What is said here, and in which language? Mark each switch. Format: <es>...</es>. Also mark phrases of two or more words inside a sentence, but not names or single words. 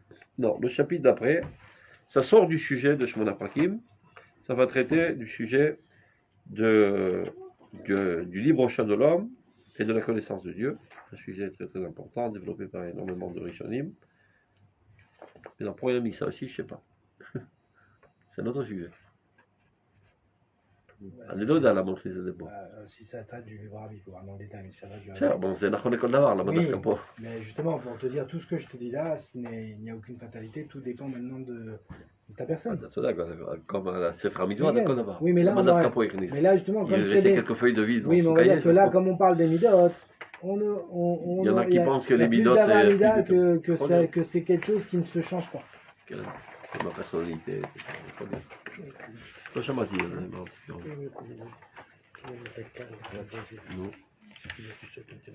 <fr>Non, le chapitre d'après, ça sort du sujet de Shemona Prakim, ça va traiter du sujet du libre choix de l'homme et de la connaissance de Dieu. Un sujet très très important, développé par énormément de Rishonim. Mais dans pourquoi il a mis ça aussi, je ne sais pas. C'est un autre sujet.</fr> <he>אני לא יודע למה הוא הכניס את זה פה.</he> <fr>Si ça traite du livre Rav, il faut vraiment le détail, mais ça va du</fr> <he>בסדר, bon, זה נכון לכל דבר, למה דווקא פה?</he> <fr>Mais justement, pour te dire, tout ce que je te dis là, il n'y a aucune fatalité, tout dépend maintenant de ta personne.</fr> <he>אתה צודק,</he> <fr>comme à</fr> <he>ספר המצוות, זה כל דבר.</he> <fr>Oui, mais là,</fr> <he>למה דווקא פה הכניס?</he> <fr>mais là justement, Il comme a c'est laissé des... quelques feuilles de vide dans Oui, mais son on va cahier. dire que là, comme on parle des midotes, Il y en a qui pensent que les midotes, c'est c'est plus que c'est quelque chose qui ne se change pas. C'est ma personnalité.</fr> <he>לא שמעתי על זה.</he>